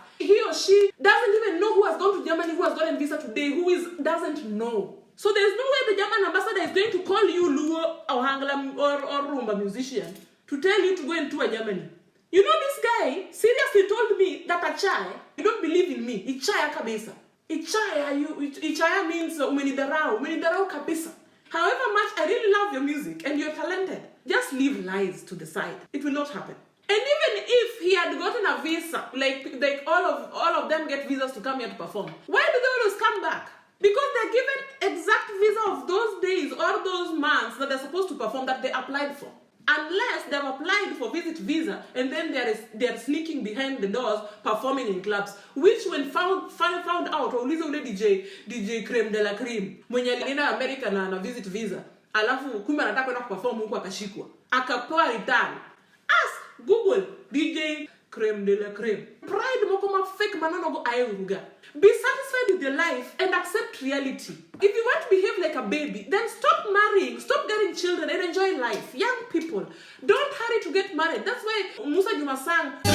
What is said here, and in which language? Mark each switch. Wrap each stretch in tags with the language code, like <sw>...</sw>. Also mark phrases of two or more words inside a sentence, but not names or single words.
<en>He or she doesn't even know who has gone to Germany, who has gotten a visa today, doesn't know. So there's no way the German ambassador is going to call you Luo or Hangla or Rumba musician to tell you to go and tour Germany. You know, this guy seriously told me that Achaya, you don't believe in me.</en> <luo>Ichaya kabisa.</luo> <en>Ichaya means</en> <sw>umenidarau kabisa.</sw> <en>However much I really love your music and you're talented, just leave lies to the side. It will not happen. And even if he had gotten a visa, like all of them get visas to come here to perform, why do they always come back? Because they're given exact visa of those days or those months that they're supposed to perform that they applied for. Unless they've applied for visit visa and then they're sneaking behind the doors performing in clubs, which when found out, or DJ Creme de la Creme,</en> <sw>mwenye alienda America na</sw> <en>visit visa,</en> <sw>alafu kumbe anataka kwenda kuperform huko akashikwa, akapewa</sw> <en>return. Ask Google DJ Creme de la Creme. Pride</en> <luo>moko fake manano go ayuruga.</luo> <en>Be satisfied with your life and accept reality. If you want to behave like a baby, then stop marrying, stop getting children and enjoy life. Young people, don't hurry to get married. That's why Musa Juma sang.</en>